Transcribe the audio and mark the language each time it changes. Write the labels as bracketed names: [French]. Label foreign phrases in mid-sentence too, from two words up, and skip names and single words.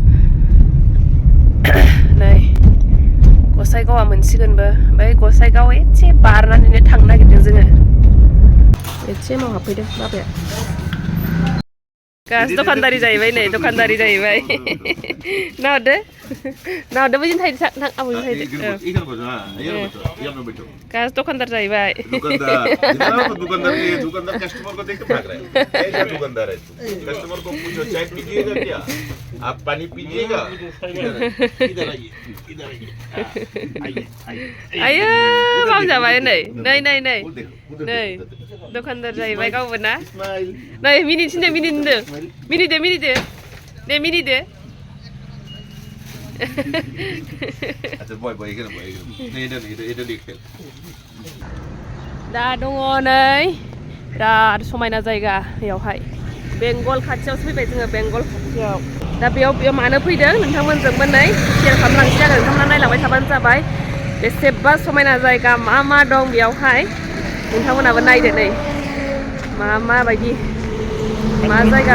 [Bodo] नै गसाइगावआ मोनसिगोनबो ओमफ्राय गसाइगाव एसे बारनानैनो थांनो नागिरदों जोङो एसे माव हाबफैदों बाबाया गास दखानदारि जाहैबाय नै दखानदारि जाहैबाय नाहरदो बैजों थांदो आब'जों थांदो गास दखानदार जाहैबाय [Hindi] दुकानदार कस्टमर को देख के भाग रहा है ऐसा दुकानदार है कस्टमर को पूछो चाय पीजिएगा क्या आप पानी पीजिएगा इधर आइए [Bodo] आयो माव जाबाय नै दखानदार जाहैबाय गावबो ना नै मिनिदो दे मिनिदो [Hindi] अच्छा बॉय नहीं इधर देख [Bodo] दा दङ नै बिराद समायना जायगा बेयावहाय बेंगल खाथियावसो फैबाय जोङो बेंगल खाथियाव दा बेयाव मानो फैदों नोंथांमोनजोंबो नै शेयार खालामलांसै आरो नोंथांमोना नायलांबाय थाबानो जाबाय बेसेबा समायना जायगा मा दं बेयावहाय नोंथांमोनाबो नायदो नै माबायदि मा जायगा